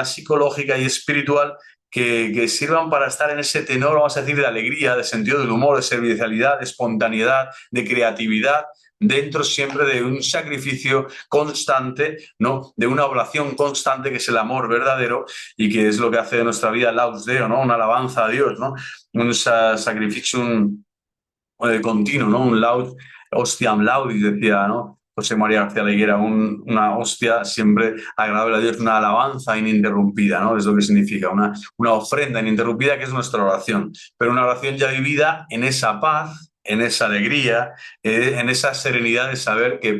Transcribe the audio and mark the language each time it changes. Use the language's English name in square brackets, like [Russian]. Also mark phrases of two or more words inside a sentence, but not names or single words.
[Spanish] psicológica y espiritual que sirvan para estar en ese tenor, vamos a decir, de alegría, de sentido del humor, de servicialidad, de espontaneidad, de creatividad, dentro siempre de un sacrificio constante, ¿no?, de una oración constante, que es el amor verdadero y que es lo que hace de nuestra vida [Latin] laus Deo, [Spanish] ¿no?, una alabanza a Dios, ¿no?, un sacrificio continuo, ¿no?, un [Latin] laud ostiam laudis, [Spanish] decía, ¿no?, José María García Leguera, una hostia siempre agradable a Dios, una alabanza ininterrumpida, ¿no? Es lo que significa, una ofrenda ininterrumpida, que es nuestra oración, pero una oración ya vivida en esa paz, en esa alegría, en esa serenidad de saber que